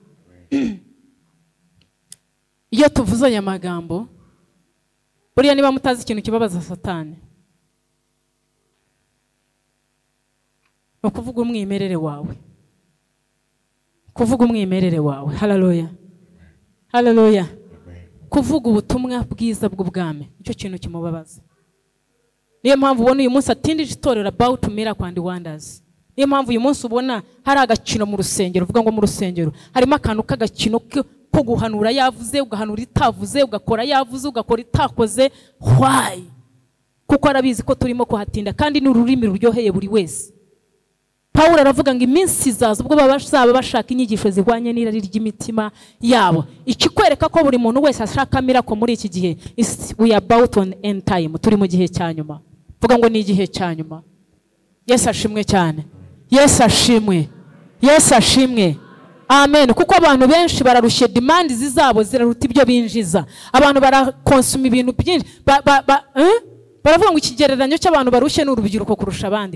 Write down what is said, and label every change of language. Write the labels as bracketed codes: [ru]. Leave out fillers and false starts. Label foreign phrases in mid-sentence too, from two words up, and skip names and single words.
[rw] Iyo tuvuze aya magambo, buriya niba mutazi ikintu kibabaza Satani, ukuvuga umwimerere wawe. kuvuga umwimerere wawe. Haleluya, haleluya. Kuvuga ubutumwa bwiza bw'ubwami icyo kintu kimubabaza. Niyo mpamvu ubona uyu munsi atindije itorero [en] about miracle and wonders. [rw] Niyo mpamvu uyu munsi ubona hari agakino mu rusengero, uvuga ngo mu rusengero harimo akantu k'agakino ko guhanura yavuze, ugahanura itavuze, ugakora yavuze, ugakora itakoze. [en] Why? [rw] Kuko arabizi ko turimo kuhatinda kandi n'ururimi ruryoheye buri wese. Paulo aravuga ngo iminsi izaza ubwo bazaba bashaka inyigisho zihwanye n'irari ry'imitima yabo. Ikikwereka ko buri muntu wese ashaka miracle muri iki gihe, [en] we are about on end time. [rw] Turi mu gihe cya nyuma. Vuga ngo ni igihe cya nyuma. Yesu ashimwe cyane. Yesu ashimwe. Yesu ashimwe. Amen. Kuko abantu benshi bararushye, demand zizabo ziraruta ibyo binjiza. Abantu barakonsuma ibintu byinshi. Baravuga ngo ikigereranyo cy'abantu barushye n'urubyiruko kurusha abandi.